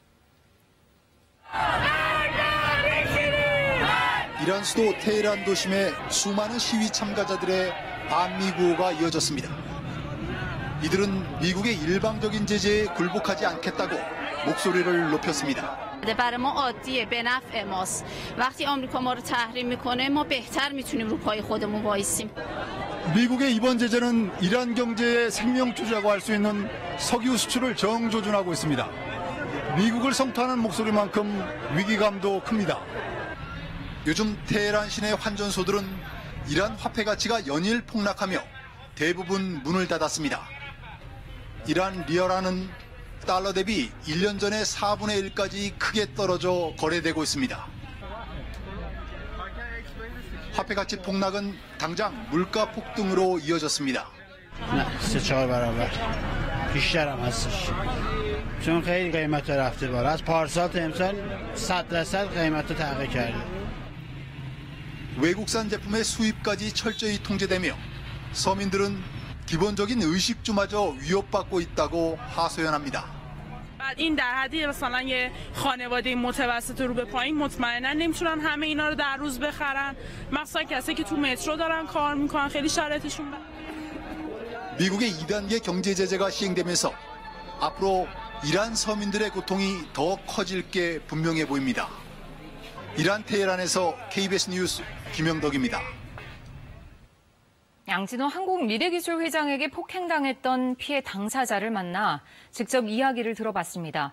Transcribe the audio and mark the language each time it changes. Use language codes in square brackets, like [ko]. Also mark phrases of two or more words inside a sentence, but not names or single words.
[ko] 이란 수도 테헤란 도심에 수많은 시위 참가자들의 반미 구호가 이어졌습니다. 이들은 미국의 일방적인 제재에 굴복하지 않겠다고 목소리를 높였습니다. [fa] برای ما عادیه به نفع ماست. وقتی آمریکا ما رو تحریم میکنه ما بهتر میتونیم رو پای خودمون وایسیم. [ko] 미국의 이번 제재는 이란 경제의 생명줄이라고 할 수 있는 석유 수출을 정조준하고 있습니다. 미국을 성토하는 목소리만큼 위기감도 큽니다. 요즘 테헤란 시내 환전소들은 이란 화폐 가치가 연일 폭락하며 대부분 문을 닫았습니다. 이란 리얼화는 달러 대비 1년 전에 4분의 1까지 크게 떨어져 거래되고 있습니다. 화폐 가치 폭락은 당장 물가 폭등으로 이어졌습니다. [fa] نه 3-4 برابر بیشتر هم هستش چون خیلی قیمت رفته بالا از پارسال تا امسال 100% قیمت رو تغییر کرده. [ko] 외국산 제품의 수입까지 철저히 통제되며 서민들은 기본적인 의식주마저 위협받고 있다고 하소연합니다. [fa] این در حدی مثلا یه خانواده متوسط رو به پایین مطمئنا نمیتونن همه اینا رو در روز بخرن، مخصوصا کسایی که تو مترو دارن کار میکنن خیلی شرایطشون [ko] 미국의 2단계 경제 제재가 시행되면서 앞으로 이란 서민들의 고통이 더 커질 게 분명해 보입니다. 이란 테헤란에서 KBS 뉴스 김영덕입니다. 양진호 한국미래기술회장에게 폭행당했던 피해 당사자를 만나 직접 이야기를 들어봤습니다.